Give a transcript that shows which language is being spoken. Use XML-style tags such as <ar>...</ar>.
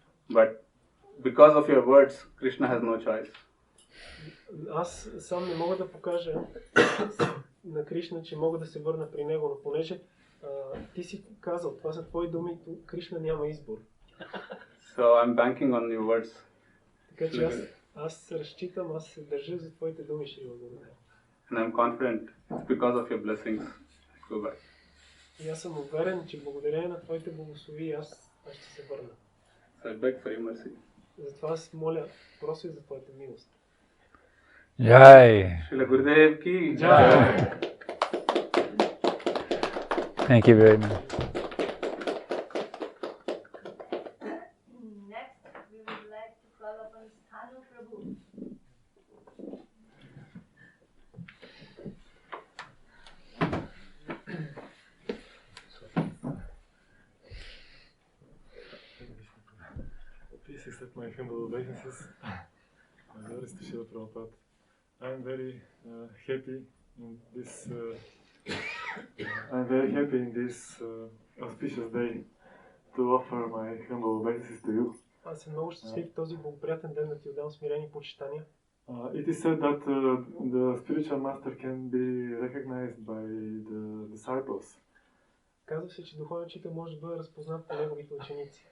<en>But because of your words, Krishna has no choice.</en> <bg>Аз сам не мога да покажа на Кришна, че мога да се върна при него, но понеже ти си казал, това са твои думи, Кришна няма избор.</bg> <en>So I'm banking on your words.</en> <bg>Така че аз разчитам, аз се държа за твоите думи, ще ви благодаря.</bg> <en>And I'm confident it's because of your blessings I go back.</en> <bg>И аз съм уверен, че благодарение на твоите благослови аз ще се върна.</bg> <en>So I beg for your mercy.</en> <bg>Затова аз моля, прося за твоята милост. Jai. Srila Gurudev ki Jai.</bg> <en>Thank you very much. Next, we would like to call upon Stanu Prabhu. Please accept my humble obeisances. My dearest Srila Prabhupada. I am very happy in this. I'm very happy in this auspicious day to offer my humble obeisances to you.</en> <bg>Аз съм много щастлив този благоприятен ден да ти отдам смирени почитания.</bg> <en>It is said that the spiritual master can be recognized by the disciples.</en> <bg>Казва се, че духовният учител може да бъде разпознат по неговите ученици.</bg>